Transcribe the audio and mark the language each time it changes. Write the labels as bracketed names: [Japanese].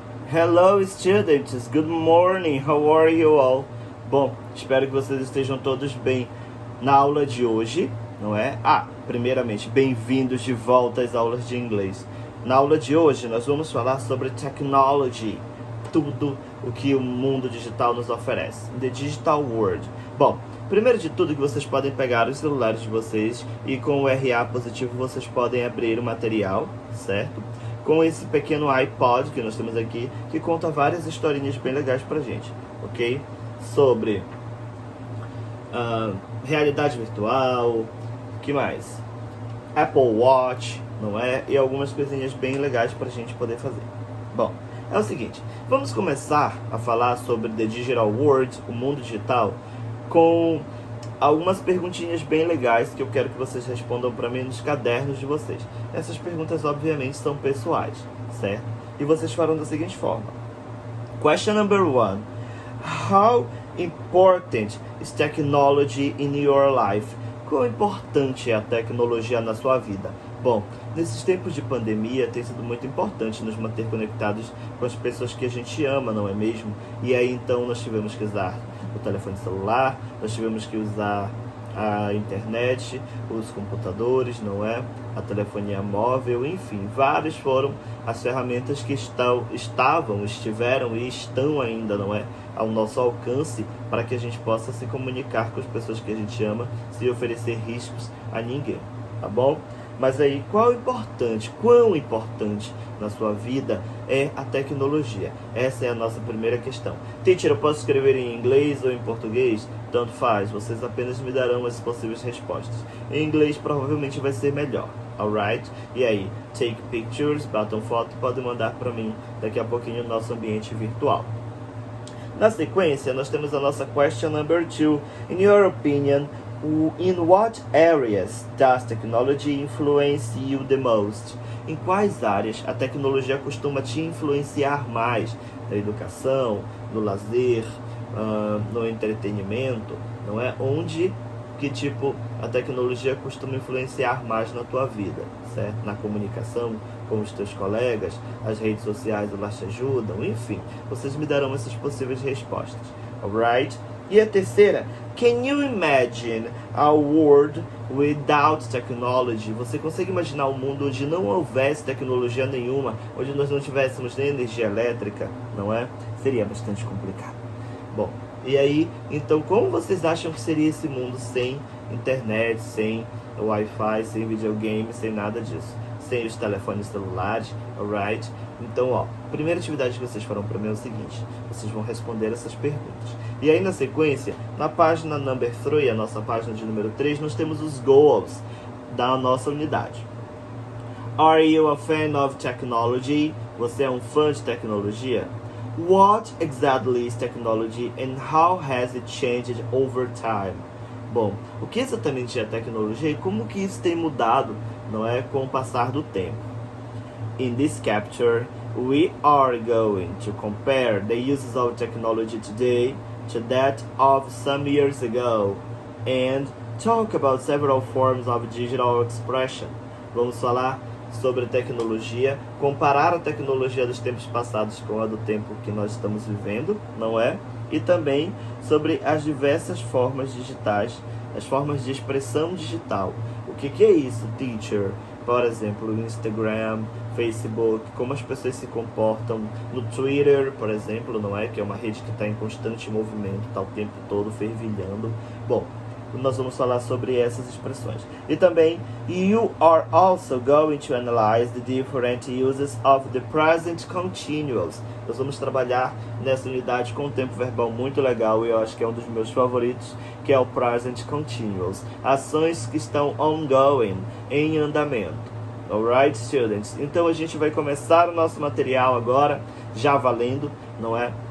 [English] Hello students, good morning, how are you all? [Portuguese] Bom, espero que vocês estejam todos bem na aula de hoje, não é? Primeiramente, bem-vindos de volta às aulas de inglês. Na aula de hoje nós vamos falar sobre technology, tudo o que o mundo digital nos oferece, [English] the digital world. [Portuguese] Bom, primeiro de tudo que vocês podem pegar os celulares de vocês e com o RA positivo vocês podem abrir o material, certo? Com esse pequeno iPod que nós temos aqui, que conta várias historinhas bem legais pra gente, ok? Sobre realidade virtual, que mais? Apple Watch, não é? E algumas coisinhas bem legais pra gente poder fazer. Bom, é o seguinte, vamos começar a falar sobre The Digital World, o mundo digital, com algumas perguntinhas bem legais que eu quero que vocês respondam para mim nos cadernos de vocês. Essas perguntas, obviamente, são pessoais, certo? E vocês farão da seguinte forma. [English] Question number 1. How important is technology in your life? [Portuguese] Quão importante é a tecnologia na sua vida? Bom, nesses tempos de pandemia tem sido muito importante nos manter conectados com as pessoas que a gente ama, não é mesmo? E aí então nós tivemos que usar o telefone celular, nós tivemos que usar a internet, os computadores, não é? A telefonia móvel, enfim, várias foram as ferramentas que estiveram e estão ainda, não é? Ao nosso alcance para que a gente possa se comunicar com as pessoas que a gente ama sem oferecer riscos a ninguém, tá bom? Mas aí, quão importante na sua vida é a tecnologia? Essa é a nossa primeira questão. Teacher, eu posso escrever em inglês ou em português? Tanto faz, vocês apenas me darão as possíveis respostas. Em inglês provavelmente vai ser melhor, alright? E aí, [English] take pictures, [Portuguese] batam foto, podem mandar para mim daqui a pouquinho no nosso ambiente virtual. Na sequência, nós temos a nossa question number 2. [English] In your opinion, in what areas does technology influence you the most? [Portuguese] Em quais áreas a tecnologia costuma te influenciar mais? Na educação, no lazer, no entretenimento, não é? Que tipo a tecnologia costuma influenciar mais na tua vida, certo? Na comunicação com os teus colegas, as redes sociais elas te ajudam, enfim, vocês me darão essas possíveis respostas, alright? E a terceira, [English] can you imagine a world without technology? [Portuguese] Você consegue imaginar um mundo onde não houvesse tecnologia nenhuma, onde nós não tivéssemos nem energia elétrica, não é? Seria bastante complicado. Bom, e aí, então como vocês acham que seria esse mundo sem internet, sem Wi-Fi, sem videogame, sem nada disso? Sem os telefones celulares, alright? Então, a primeira atividade que vocês farão para mim é o seguinte, vocês vão responder essas perguntas. E aí, na sequência, na página number 3, a nossa página de número 3, nós temos os goals da nossa unidade. [English] Are you a fan of technology? [Portuguese] Você é um fã de tecnologia? [English] What exactly is technology and how has it changed over time? [Portuguese] Bom, o que exatamente é a tecnologia e como que isso tem mudado, não é, com o passar do tempo? [English] In this capture, we are going to compare the uses of technology today to that of some years ago and talk about several forms of digital expression. [Portuguese] Vamos falar sobre a tecnologia, comparar a tecnologia dos tempos passados com a do tempo que nós estamos vivendo, não é? E também sobre as diversas formas digitais, as formas de expressão digital. O que é isso, teacher? Por exemplo, no Instagram, Facebook, como as pessoas se comportam no Twitter, por exemplo, não é? Que é uma rede que está em constante movimento, está o tempo todo fervilhando. Bom, nós vamos falar sobre essas expressões. E também, [English] you are also going to analyze the different uses of the present continuous. [Portuguese] Nós vamos trabalhar nessa unidade com um tempo verbal muito legal e eu acho que é um dos meus favoritos, que é o present continuous. Ações que estão ongoing, em andamento. [English] Alright, students? [Portuguese] Então a gente vai começar o nosso material agora, já valendo, não é?